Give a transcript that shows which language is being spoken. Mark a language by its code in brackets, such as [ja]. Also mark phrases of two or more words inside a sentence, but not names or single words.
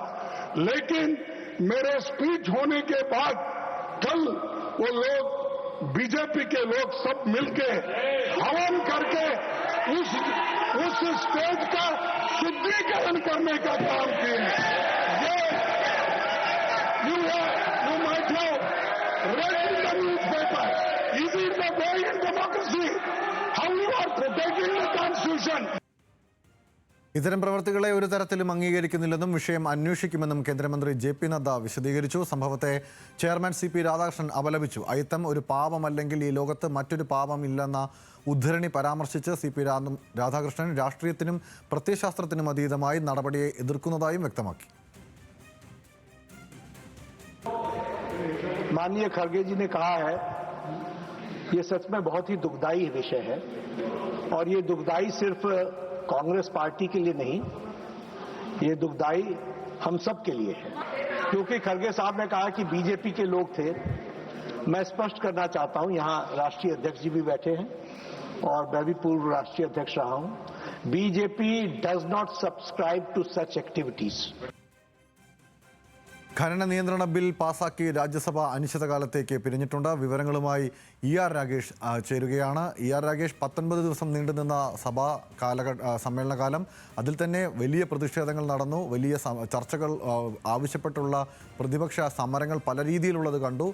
[hi] लेकिन मेरे स्पीच होने के बाद कल वो लोग, बीजेपी के लोग सब मिलके हवन करके उस स्टेज का शुद्धिकरण करने का काम किए। [en] ये you might have read in the newspaper. Is it the way in democracy? How you are protecting the constitution? [ml] ഇത്തരം പ്രവർത്തികളെ ഒരു തരത്തിലും അംഗീകരിക്കുന്നില്ലെന്നും വിഷയം അന്വേഷിക്കുമെന്നും കേന്ദ്രമന്ത്രി JP നദ്ദ വിശദീകരിച്ചു. സംഭവത്തെ ചെയർമാൻ CP രാധാകൃഷ്ണൻ അപലപിച്ചു. അയിത്തം ഒരു പാപമല്ലെങ്കിൽ ഈ ലോകത്ത് മറ്റൊരു പാപമില്ലെന്ന ഉദ്ധരണി പരാമർശിച്ച് CP രാധാകൃഷ്ണൻ രാഷ്ട്രീയത്തിനും പ്രത്യയശാസ്ത്രത്തിനും അതീതമായി നടപടിയെ എതിർക്കുന്നതായും വ്യക്തമാക്കി. [hi] माननीय खड़गे जी ने कहा है, ये सच में बहुत ही दुखदाई विषय है और ये दुखदाई सिर्फ कांग्रेस पार्टी के लिए नहीं, ये दुखदाई हम सब के लिए है। क्योंकि खड़गे साहब ने कहा कि बीजेपी के लोग थे। मैं स्पष्ट करना चाहता हूं, यहां राष्ट्रीय अध्यक्ष जी भी बैठे हैं और मैं भी पूर्व राष्ट्रीय अध्यक्ष रहा हूं। [en] BJP does not subscribe to such activities. [ml] ഖനന നിയന്ത്രണ ബിൽ പാസാക്കി രാജ്യസഭ അനിശ്ചിതകാലത്തേക്ക് പിരിഞ്ഞിട്ടുണ്ട്. വിവരങ്ങളുമായി ER രാഗേഷ് ചേരുകയാണ്. ER രാഗേഷ്, 19 ദിവസം നീണ്ടുനിന്ന സഭാ സമ്മേളനകാലം, അതിൽ തന്നെ വലിയ പ്രതിഷേധങ്ങൾ നടന്നു, വലിയ ചർച്ചകൾ ആവശ്യപ്പെട്ടുള്ള പ്രതിപക്ഷ സമരങ്ങൾ പല രീതിയിലുള്ളത് കണ്ടു.